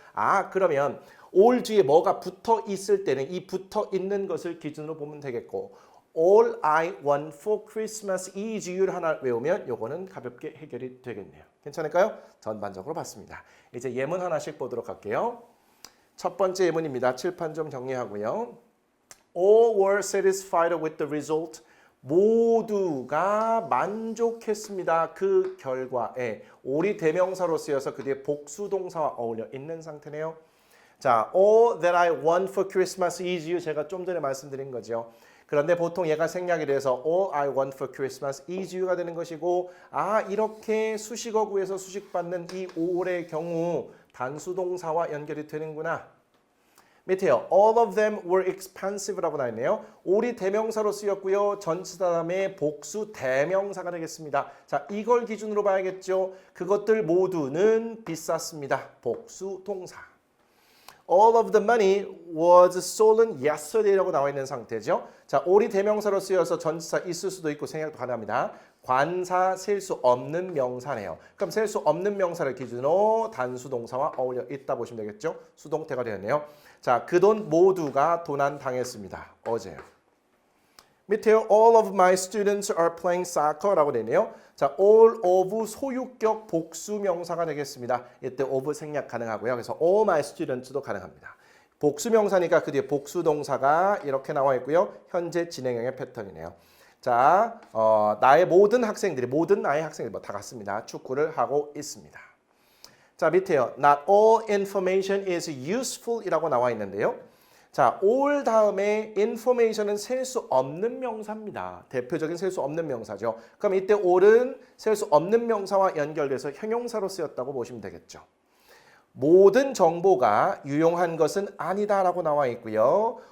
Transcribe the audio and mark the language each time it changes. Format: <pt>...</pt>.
<ko>아, 그러면 all 뒤에 뭐가 붙어 있을 때는 이 붙어 있는 것을 기준으로 보면 되겠고</ko> <en>All I want for Christmas is you</en> <ko>를 하나 외우면 요거는 가볍게 해결이 되겠네요. 괜찮을까요? 전반적으로 봤습니다. 이제 예문 하나씩 보도록 할게요. 첫 번째 예문입니다. 칠판 좀 정리하고요.</ko> <en>All were satisfied with the result.</en> <ko>모두가 만족했습니다. 그 결과에 all이 대명사로 쓰여서 그 뒤에 복수동사와 어울려 있는 상태네요.</ko> <en>자, all that I want for Christmas is you</en> <ko>제가 좀 전에 말씀드린 거죠. 그런데 보통 얘가 생략이 돼서</ko> <en>all I want for Christmas is you</en> <ko>가 되는 것이고 아 이렇게 수식어 구에서 수식받는 이 all의 경우 단수동사와 연결이 되는구나. 밑에요.</ko> <en>All of them were expensive라고</en> <ko>나와 있네요. all이 대명사로 쓰였고요. 전치사 다음에 복수 대명사가 되겠습니다. 자, 이걸 기준으로 봐야겠죠. 그것들 모두는 비쌌습니다. 복수 동사.</ko> <en>All of the money was stolen yesterday라고</en> <ko>나와 있는 상태죠. 자, all이 대명사로 쓰여서 전치사 있을 수도 있고 생략도 가능합니다. 관사 셀 수 없는 명사네요. 그럼 셀 수 없는 명사를 기준으로 단수동사와 어울려 있다 보시면 되겠죠. 수동태가 되었네요. 자, 그 돈 모두가 도난당했습니다. 어제요. 밑에요.</ko> <en>All of my students are playing soccer라고</en> <ko>되네요. 자, all of 소유격 복수 명사가 되겠습니다. 이때 of 생략 가능하고요. 그래서 all my students도 가능합니다. 복수 명사니까 그 뒤에 복수 동사가 이렇게 나와 있고요. 현재 진행형의 패턴이네요. 자, 나의 모든 학생들이 모든 나의 학생들 뭐 다 같습니다. 축구를 하고 있습니다. 자, 밑에요.</ko> <en>Not all information is useful</en> <ko>이라고 나와 있는데요. 자, all 다음에 information은 셀 수 없는 명사입니다. 대표적인 셀 수 없는 명사죠. 그럼 이때 all은 셀 수 없는 명사와 연결돼서 형용사로 쓰였다고 보시면 되겠죠. 모든 정보가 유용한 것은 아니다라고 나와 있고요.</ko>